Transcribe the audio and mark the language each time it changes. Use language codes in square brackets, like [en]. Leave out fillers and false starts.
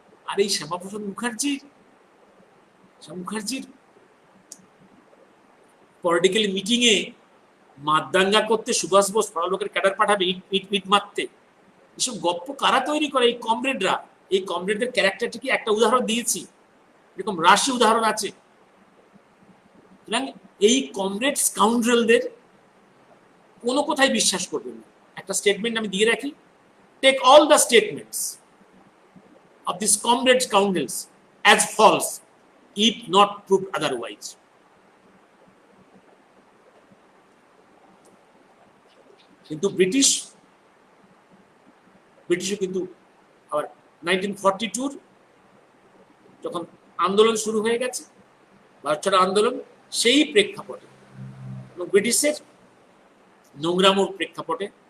[bn] আর এই শ্যামাপ্রসাদ মুখার্জির political meeting এ মাতদাঙ্গা করতে সুভাষ বোস পরলোকের ক্যাডার পাঠাবে ইট মারতে, এসব গপ্প কারা তৈরি করে? এই কমরেডরা। এই কমরেডদের ক্যারেক্টারটিকে একটা উদাহরণ দিয়েছি, এরকম রাশি উদাহরণ আছে। এই কমরেড স্কাউন্ড্রেলদের কোনো কথাই বিশ্বাস করবেন না। একটা স্টেটমেন্ট আমি দিয়ে রাখি, [en] Take all the statements of these comrade scoundrels as false if not proved otherwise. [bn] কিন্তু ব্রিটিশও কিন্তু আবার 1942 যখন আন্দোলন শুরু হয়ে গেছে, ভারত ছাড়ো আন্দোলন, সেই প্রেক্ষাপটে এবং ব্রিটিশের নোংরামোর প্রেক্ষাপটে